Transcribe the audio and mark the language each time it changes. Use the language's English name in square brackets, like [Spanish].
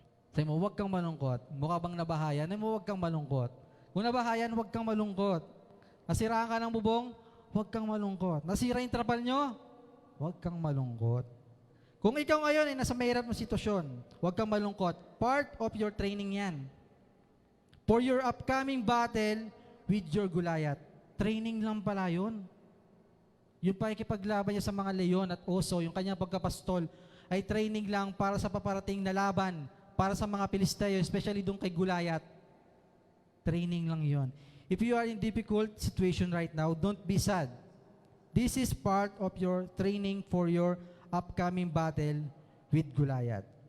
[Filipino] Sabi mo, huwag kang malungkot. Mukha bang nabahayan? Sabi mo, huwag kang malungkot. Kung nabahayan, huwag kang malungkot. Nasiraan ka ng bubong, huwag kang malungkot. Nasira yung trapal nyo, huwag kang malungkot. Kung ikaw ngayon ay nasa mahirap na sitwasyon, huwag kang malungkot. [English] Part of your training yan. For your upcoming battle with your Goliath. [Filipino] Training lang pala yun. Yung pakikipaglaban niya sa mga leon at oso, yung kanyang pagkapastol, ay training lang para sa paparating na laban, para sa mga Pilisteo, especially doon kay Goliath. Training lang yon. [English] If you are in difficult situation right now, don't be sad. This is part of your training for your upcoming battle with Goliath.